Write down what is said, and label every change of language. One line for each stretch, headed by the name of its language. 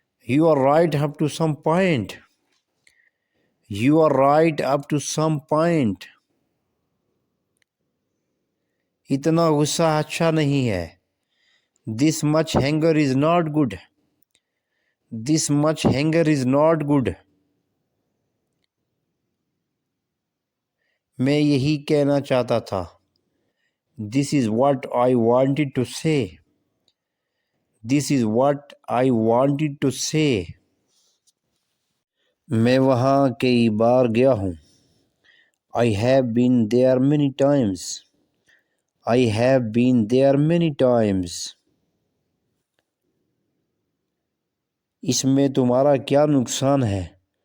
English: You are right up to some point. You are right up to some point.
Hindi: इतना गुस्सा अच्छा नहीं है।
English: This much anger is not good. This much anger is not good.
Hindi: मैं यही कहना चाहता था।
English: This is what I wanted to say. This is what I wanted to say.
Hindi: मैं वहाँ कई बार गया हूँ।
English: I have been there many times. I have been there many times.
Hindi: इसमें तुम्हारा क्या नुकसान है?